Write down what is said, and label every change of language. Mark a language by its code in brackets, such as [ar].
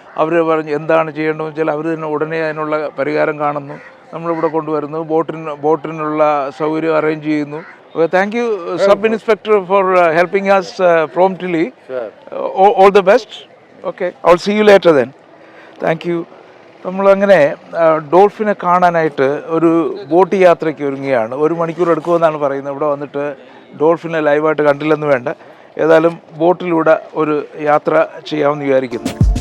[ml] അവർ പറഞ്ഞ് എന്താണ് ചെയ്യേണ്ടതെന്ന് വെച്ചാൽ അവർ തന്നെ ഉടനെ അതിനുള്ള പരിഹാരം കാണുന്നു, നമ്മളിവിടെ കൊണ്ടുവരുന്നു, ബോട്ടിനുള്ള സൗകര്യം അറേഞ്ച് ചെയ്യുന്നു. [en] Thank you, Sub-Inspector, for helping us promptly. Sure. All the best. Okay, I'll see you later then. Thank you. [ml] നമ്മളങ്ങനെ ഡോൾഫിനെ കാണാനായിട്ട് ഒരു ബോട്ട് യാത്രയ്ക്ക് ഒരുങ്ങുകയാണ്. 1 മണിക്കൂർ എടുക്കുമെന്നാണ് പറയുന്നത്. ഇവിടെ വന്നിട്ട് ഡോൾഫിനെ ലൈവായിട്ട് കണ്ടില്ലെന്ന് വേണ്ട, ഏതായാലും ബോട്ടിലൂടെ ഒരു യാത്ര ചെയ്യാമെന്ന് വിചാരിക്കുന്നു.